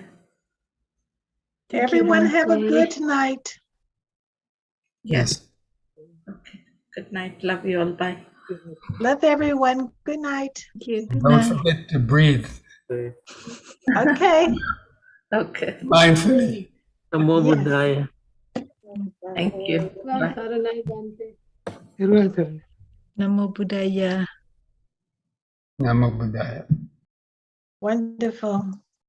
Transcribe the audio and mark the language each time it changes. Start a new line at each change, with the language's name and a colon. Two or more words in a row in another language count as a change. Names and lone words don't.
English: Everyone have a good night. Yes. Okay. Good night. Love you all. Bye. Love everyone. Good night. Thank you. Good Don't night. forget to breathe. Okay. Okay. Mindfully. Namo Yes. Buddhaya. Thank you. Bye.
Pali: Namo Buddhaya. Namo Buddhaya.
English: Wonderful.